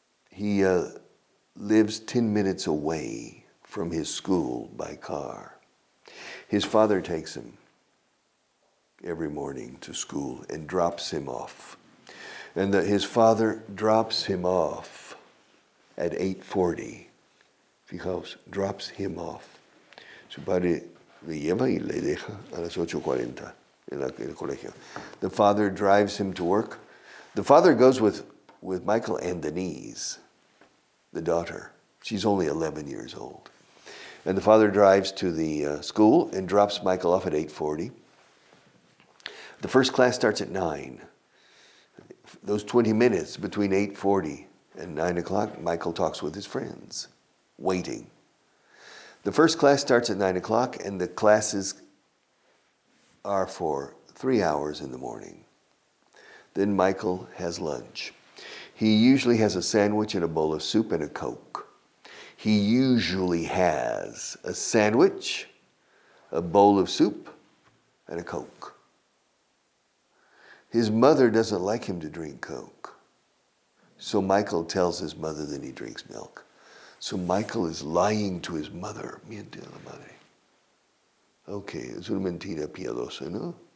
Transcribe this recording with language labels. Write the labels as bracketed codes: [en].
[en] He lives 10 minutes away from his school by car. His father takes him every morning to school and drops him off. And his father drops him off at 8:40. [es] Fijaos, [en] drops him off. [es] Su padre le lleva y le deja a las 8:40 en el colegio. [en] The father drives him to work. The father goes with Michael and Denise, the daughter. She's only 11 years old. And the father drives to the school and drops Michael off at 8:40. The first class starts at 9. Those 20 minutes between 8:40 and 9 o'clock, Michael talks with his friends, waiting. The first class starts at 9 o'clock, and the classes are for 3 hours in the morning. Then Michael has lunch. He usually has a sandwich and a bowl of soup and a Coke. He usually has a sandwich, a bowl of soup, and a Coke. His mother doesn't like him to drink Coke. So Michael tells his mother that he drinks milk. So Michael is lying to his mother. [es] Miente a la madre. Okay, es una mentira piadosa, ¿no?